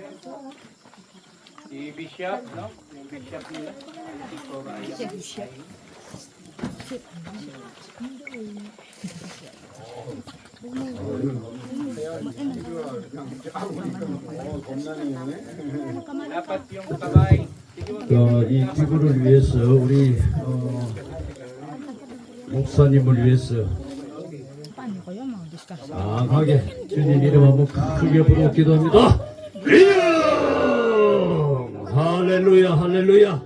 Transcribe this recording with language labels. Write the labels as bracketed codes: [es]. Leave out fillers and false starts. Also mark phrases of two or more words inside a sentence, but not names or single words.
[tl] Si Bishop, no? Yung Bishop nila. Si Soraya. Dapat yung kamay. [ko] 이 기부를 위해서 우리 목사님을 위해서 강하게 주님 이름 한번 크게 부르고 기도합니다. 할렐루야 할렐루야.